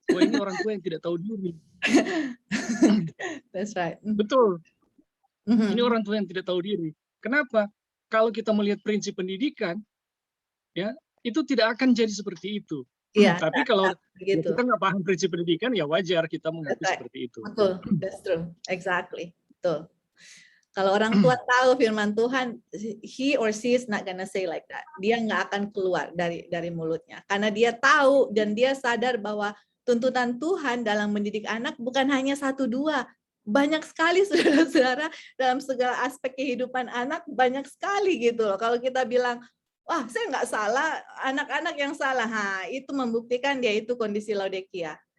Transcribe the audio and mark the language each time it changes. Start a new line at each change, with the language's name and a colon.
Indonesian: Wah, ini orang tua yang tidak tahu diri.
English: That's right.
Indonesian: Betul. Ini orang tua yang tidak tahu diri. Kenapa? Kalau kita melihat prinsip pendidikan, ya itu tidak akan jadi seperti itu. Iya. Tapi kalau gitu. kita nggak paham prinsip pendidikan, ya wajar kita mengaku seperti itu. Betul,
English: that's true, exactly.
Indonesian: Betul. Kalau orang tua tahu firman Tuhan,
English: he or she is not gonna say like that.
Indonesian: Dia nggak akan keluar dari mulutnya, karena dia tahu dan dia sadar bahwa tuntutan Tuhan dalam mendidik anak bukan hanya 1-2, banyak sekali saudara-saudara dalam segala aspek kehidupan anak, banyak sekali gitu loh. Kalau kita bilang, wah saya nggak salah, anak-anak yang salah, itu membuktikan dia itu kondisi Laodikia.